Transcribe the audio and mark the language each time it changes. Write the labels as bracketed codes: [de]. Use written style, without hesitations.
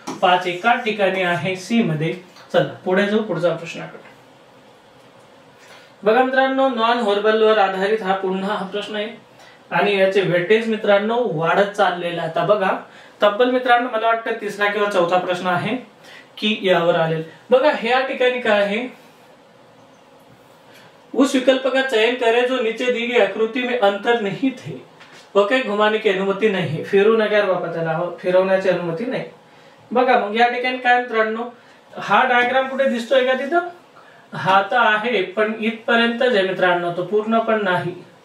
[mr] 5 एका ठिकाणी आहे सी मध्ये. चला पुढे जाऊ पुढचा प्रश्नाकडे. बघा मित्रांनो नॉन व्हर्बल वर आधारित हा पुन्हा हा प्रश्न आहे आणि याचे वेटेज मित्रांनो वाढत चाललेला आहे. आता बघा तब्बल मित्रांनो मला वाटतं तिसरा किंवा चौथा प्रश्न आहे की यावर आलेला. बघा ह्या ठिकाणी काय आहे [hi] उस विकल्प का चयन करें जो नीचे दी गई आकृति में अंतर्निहित है. ओके घुमाने की अनुमती नाही है. [mr] फिरू नका बाबा त्याला फिरवण्याची अनुमती नाही. बघा मग या ठिकाणी काय मित्रांनो हा डायग्राम कुठे दिसतोय का तिथं. हा तर आहे पण इथपर्यंतच आहे मित्रांनो तो पूर्ण पण नाही.